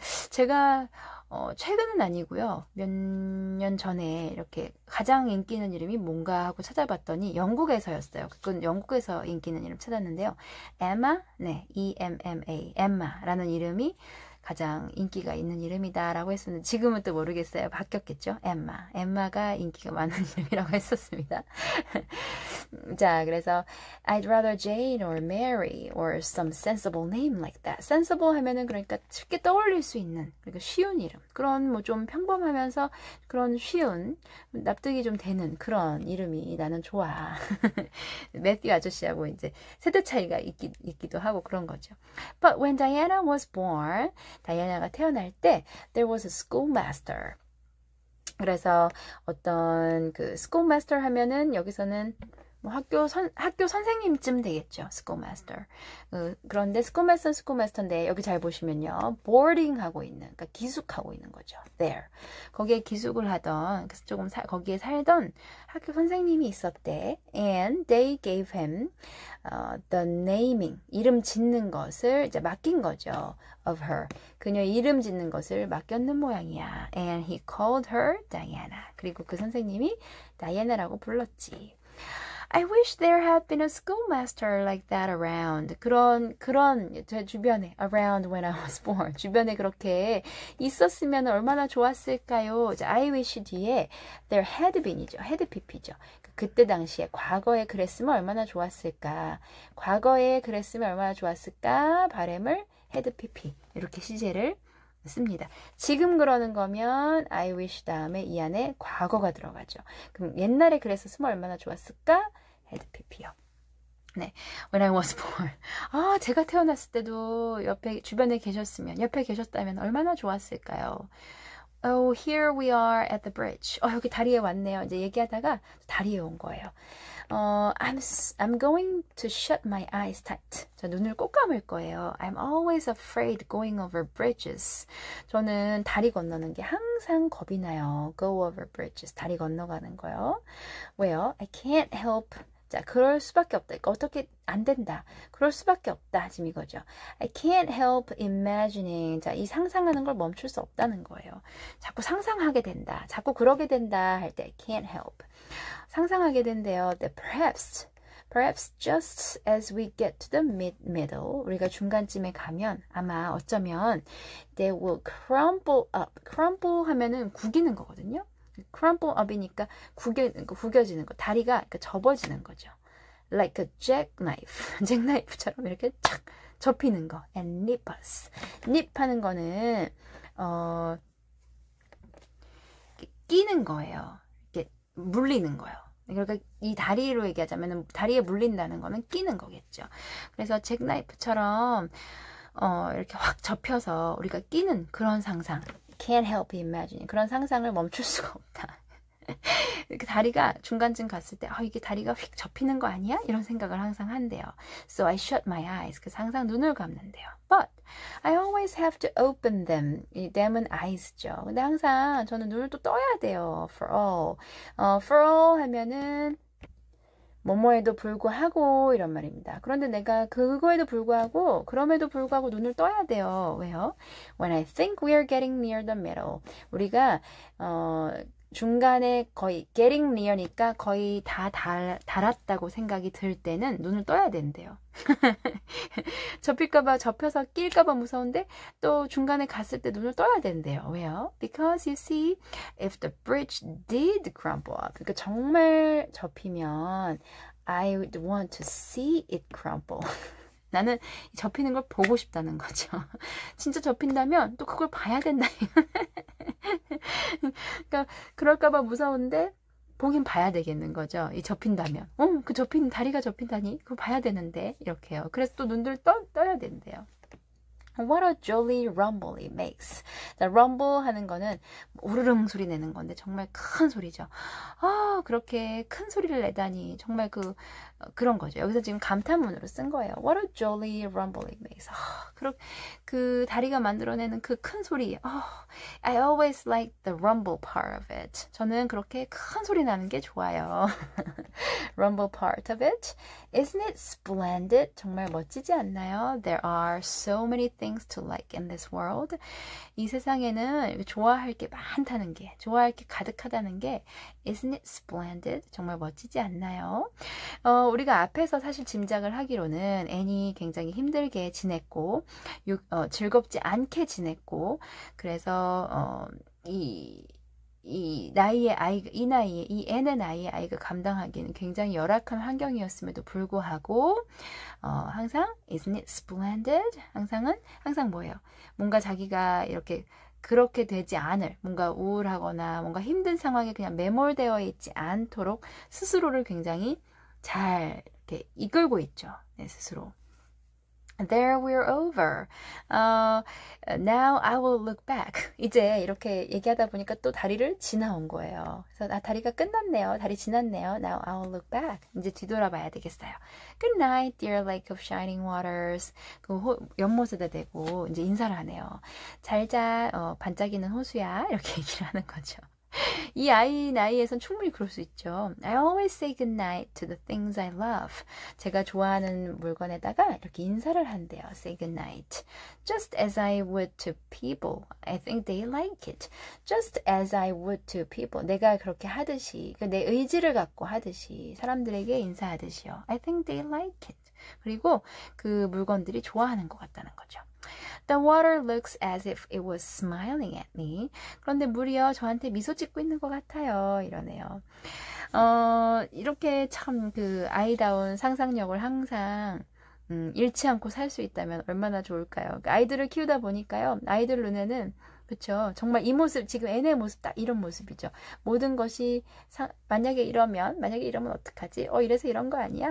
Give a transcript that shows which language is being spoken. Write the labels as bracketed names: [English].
[Korean] 제가 최근은 아니고요. 몇 년 전에 이렇게 가장 인기 있는 이름이 뭔가 하고 찾아봤더니 영국에서였어요. 그건 영국에서 인기 있는 이름 찾았는데요. 에마, 네, E-M-M-A, 엠마라는 이름이 가장 인기가 있는 이름이다라고 했었는데 지금은 또 모르겠어요. 바뀌었겠죠? 엠마가 인기가 많은 이름이라고 했었습니다. 자, 그래서 [English] I'd rather Jane or Mary or some sensible name like that. [Korean] sensible 하면은 그러니까 쉽게 떠올릴 수 있는 그러니까 쉬운 이름. 그런 뭐 좀 평범하면서 그런 쉬운 납득이 좀 되는 그런 이름이 나는 좋아. 매튜 아저씨하고 이제 세대 차이가 있기도 하고 그런 거죠. [English] But when Diana was born, [Korean] 다이애나가 태어날 때 [English] there was a schoolmaster. [Korean] 그래서 어떤 그 schoolmaster 하면은 여기서는 뭐 학교 선생님쯤 되겠죠. schoolmaster. 그런데 schoolmaster인데 여기 잘 보시면요. boarding 하고 있는, 그러니까 기숙하고 있는 거죠. [English] there. [Korean] 거기에 기숙을 하던, 그래서 조금 거기에 살던 학교 선생님이 있었대. [English] And they gave him the naming, [Korean] 이름 짓는 것을 이제 맡긴 거죠. [English] of her. [Korean] 그녀의 이름 짓는 것을 맡겼는 모양이야. [English] And he called her Diana. [Korean] 그리고 그 선생님이 다이애나라고 불렀지. [English] I wish there had been a schoolmaster like that around. [Korean] 그런 제 주변에 around when I was born. 주변에 그렇게 있었으면 얼마나 좋았을까요? [English] I wish 뒤에 there had been이죠. had pp죠. [Korean] 그때 당시에 과거에 그랬으면 얼마나 좋았을까? 과거에 그랬으면 얼마나 좋았을까? 바램을 had pp 이렇게 시제를 씁니다. 지금 그러는 거면 I wish 다음에 이 안에 과거가 들어가죠. 그럼 옛날에 그랬었으면 얼마나 좋았을까? [English] had pp요. 네, when I was born. [Korean] 제가 태어났을 때도 주변에 계셨다면 얼마나 좋았을까요? [English] Oh, here we are at the bridge. [Korean] 여기 다리에 왔네요. 이제 얘기하다가 다리에 온 거예요. [English] I'm going to shut my eyes tight. [Korean] 저 눈을 꼭 감을 거예요. [English] I'm always afraid going over bridges. [Korean] 저는 다리 건너는 게 항상 겁이 나요. [English] Go over bridges. [Korean] 다리 건너가는 거요. 왜요? [English] I can't help. [Korean] 자, 그럴 수밖에 없다. 그러니까 어떻게 안 된다. 그럴 수밖에 없다. 지금 이거죠. [English] I can't help imagining. [Korean] 자, 이 상상하는 걸 멈출 수 없다는 거예요. 자꾸 상상하게 된다. 자꾸 그러게 된다 할 때 [English] I can't help. [Korean] 상상하게 된대요. [English] That perhaps just as we get to the middle, [Korean] 우리가 중간쯤에 가면 아마 어쩌면 [English] they will crumble up. [Korean] crumble 하면은 구기는 거거든요. crumple up이니까 구겨지는 거. 다리가 그러니까 접어지는 거죠. [English] Like a jackknife. [Korean] 잭나이프처럼 이렇게 착 접히는 거. [English] And nip us. [Korean] nip 하는 거는 끼는 거예요. 이렇게 물리는 거예요. 그러니까 이 다리로 얘기하자면 다리에 물린다는 거는 끼는 거겠죠. 그래서 잭나이프처럼 이렇게 확 접혀서 우리가 끼는 그런 상상. [English] Can't help imagining. [Korean] 그런 상상을 멈출 수가 없다. 이렇게 다리가 중간쯤 갔을 때 이게 다리가 휙 접히는 거 아니야? 이런 생각을 항상 한대요. [English] So I shut my eyes. [Korean] 그래서 항상 눈을 감는데요. [English] But I always have to open them. [Korean] 이 them은 eyes죠. 근데 항상 저는 눈을 또 떠야 돼요. [English] For all. [Korean] For all 하면은 뭐뭐에도 불구하고 이런 말입니다. 그런데 내가 그럼에도 불구하고 눈을 떠야 돼요. 왜요? [English] When I think we are getting near the middle. [Korean] 우리가 중간에 거의 getting near니까 거의 다 닳았다고 생각이 들 때는 눈을 떠야 된대요. 접혀서 낄까봐 무서운데 또 중간에 갔을 때 눈을 떠야 된대요. 왜요? [English] Because you see, if the bridge did crumple up, [Korean] 그러니까 정말 접히면 [English] I would want to see it crumple. [Korean] 나는 접히는 걸 보고 싶다는 거죠. 진짜 접힌다면 또 그걸 봐야 된다. 그러니까 그럴까봐 무서운데 보긴 봐야 되겠는 거죠. 이 접힌다면. 그 다리가 접힌다니? 그거 봐야 되는데. 이렇게요. 그래서 또 눈들 떠야 된대요. [English] What a jolly rumble it makes. [Korean] 자, rumble 하는 거는 오르릉 소리 내는 건데 정말 큰 소리죠. 그렇게 큰 소리를 내다니 정말 그런 거죠. 여기서 지금 감탄문으로 쓴 거예요. [English] What a jolly rumble it makes. [Korean] 그 다리가 만들어내는 그 큰 소리. [English] I always like the rumble part of it. [Korean] 저는 그렇게 큰 소리 나는 게 좋아요. [English] Rumble part of it. Isn't it splendid? [Korean] 정말 멋지지 않나요? [English] There are so many things to like in this world. [Korean] 이 세상에는 좋아할 게 많다는 게, 좋아할 게 가득하다는 게 [English] Isn't it splendid? [Korean] 정말 멋지지 않나요? 우리가 앞에서 사실 짐작을 하기로는 앤이 굉장히 힘들게 지냈고 즐겁지 않게 지냈고 그래서 이 나이에 이 앤의 나이에 아이가 감당하기에는 굉장히 열악한 환경이었음에도 불구하고 항상 [English] isn't it splendid? [Korean] 항상 뭐예요? 뭔가 자기가 이렇게 그렇게 되지 않을 뭔가 우울하거나 뭔가 힘든 상황에 그냥 매몰되어 있지 않도록 스스로를 굉장히 잘 이렇게 이끌고 있죠. 네, 스스로. [English] There we're over. Now I will look back. [Korean] 이제 이렇게 얘기하다 보니까 또 다리를 지나온 거예요. 그래서 다리가 끝났네요. 다리 지났네요. [English] Now I will look back. [Korean] 이제 뒤돌아봐야 되겠어요. [English] Good night, dear lake of shining waters. [Korean] 그 연못에다 대고 이제 인사를 하네요. 잘자, 반짝이는 호수야. 이렇게 얘기를 하는 거죠. 이 아이 나이에선 충분히 그럴 수 있죠. [English] I always say goodnight to the things I love. [Korean] 제가 좋아하는 물건에다가 이렇게 인사를 한대요. [English] Say goodnight. Just as I would to people. I think they like it. Just as I would to people. [Korean] 내가 그렇게 하듯이, 내 의지를 갖고 하듯이, 사람들에게 인사하듯이요. [English] I think they like it. [Korean] 그리고 그 물건들이 좋아하는 것 같다는 거죠. [English] The water looks as if it was smiling at me. [Korean] 그런데 물이요, 저한테 미소 짓고 있는 것 같아요. 이러네요. 이렇게 참 그 아이다운 상상력을 항상 잃지 않고 살 수 있다면 얼마나 좋을까요? 아이들을 키우다 보니까요, 아이들 눈에는 그쵸. 정말 이 모습, 지금 앤의 모습 딱 이런 모습이죠. 모든 것이 만약에 이러면 어떡하지? 이래서 이런 거 아니야?